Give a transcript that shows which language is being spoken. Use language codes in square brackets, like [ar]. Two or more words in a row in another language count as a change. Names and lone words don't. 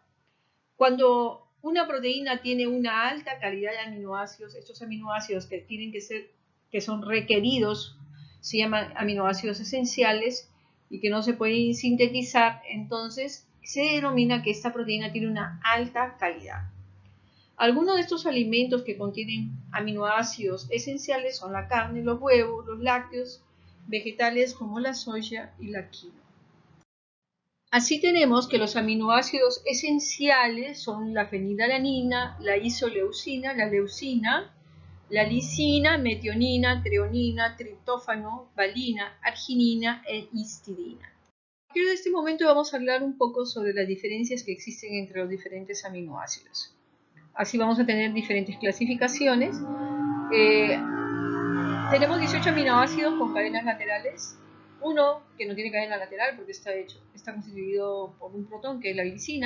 [es] Cuando una proteína tiene una alta calidad de aminoácidos, estos aminoácidos que son requeridos, se llaman aminoácidos esenciales y que no se pueden sintetizar, entonces se denomina que esta proteína tiene una alta calidad. Algunos de estos alimentos que contienen aminoácidos esenciales son la carne, los huevos, los lácteos, vegetales como la soya y la quinoa. Así tenemos que los aminoácidos esenciales son la fenilalanina, la isoleucina, la leucina, la lisina, metionina, treonina, triptófano, valina, arginina e histidina. A partir de este momento vamos a hablar un poco sobre las diferencias que existen entre los diferentes aminoácidos. Así vamos a tener diferentes clasificaciones. Tenemos 18 aminoácidos con cadenas laterales. Uno que no tiene cadena lateral porque está constituido por un protón, que es la glicina.